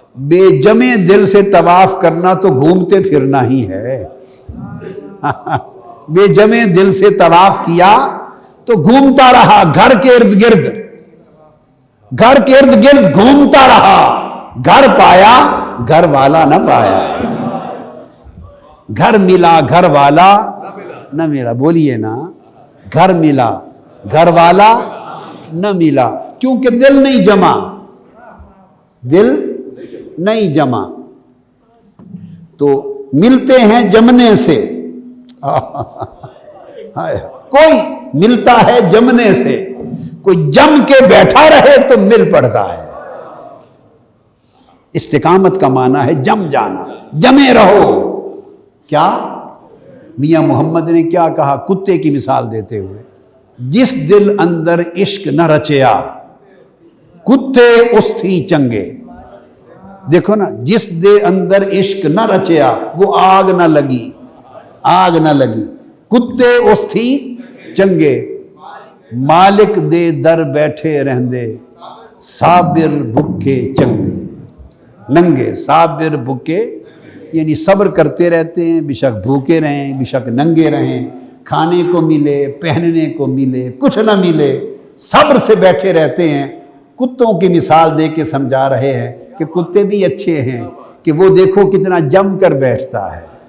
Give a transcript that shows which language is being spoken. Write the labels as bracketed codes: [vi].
[ur] بے جمے دل سے طواف کرنا تو گھومتے پھرنا ہی ہے. بے جمے دل سے طواف کیا تو گھومتا رہا گھر کے ارد گرد، گھر کے ارد گرد گھومتا رہا. گھر پایا گھر والا نہ پایا، گھر ملا گھر والا نہ ملا. بولیے نا، گھر ملا گھر والا نہ ملا، کیونکہ دل نہیں جمع، دل نہیں جمع. تو ملتے ہیں جمنے سے. کوئی ملتا ہے جمنے سے، کوئی جم کے بیٹھا رہے تو مل پڑتا ہے. استقامت کا معنی ہے جم جانا، جمے رہو. کیا میاں محمد نے کیا کہا کتے کی مثال دیتے ہوئے؟ [pa] جس دل اندر عشق نہ رچیا کتے اس تھی چنگے. [ur] دیکھو نا، [pa] جس دل اندر عشق نہ رچیا [ur] وہ آگ نہ لگی، آگ نہ لگی. [pa] کتے اس تھی چنگے، مالک دے در بیٹھے رہندے، صابر بھکے چنگے ننگے. [ur] صابر بھکے یعنی صبر کرتے رہتے ہیں، بشک بھوکے رہیں، بشک ننگے رہیں، کھانے کو ملے پہننے کو ملے کچھ نہ ملے، صبر سے بیٹھے رہتے ہیں. کتوں کی مثال دے کے سمجھا رہے ہیں کہ کتے بھی اچھے ہیں، کہ وہ دیکھو کتنا جم کر بیٹھتا ہے.